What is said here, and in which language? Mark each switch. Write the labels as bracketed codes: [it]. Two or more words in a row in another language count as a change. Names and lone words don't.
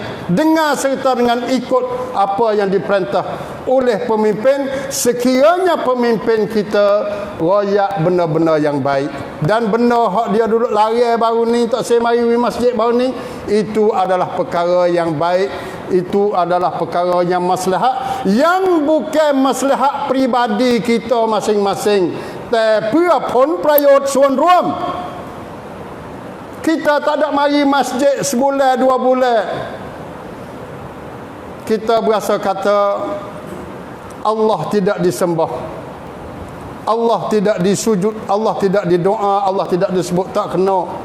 [ms] Dengar serta dengan ikut apa yang diperintah oleh pemimpin, sekiranya pemimpin kita royak benda-benda yang baik. Dan benda hak dia duduk lari baru ni, tak saya mari masjid baru ni, itu adalah perkara yang baik, itu adalah perkara yang maslahat, yang bukan maslahat pribadi kita masing-masing, tapi [th] ผลประโยชน์ส่วนรวม. [ms] Kita tak ada mari masjid sebulan, 2 bulan. Kita berasa kata Allah tidak disembah, Allah tidak disujud, Allah tidak didoa, Allah tidak disebut, tak kena.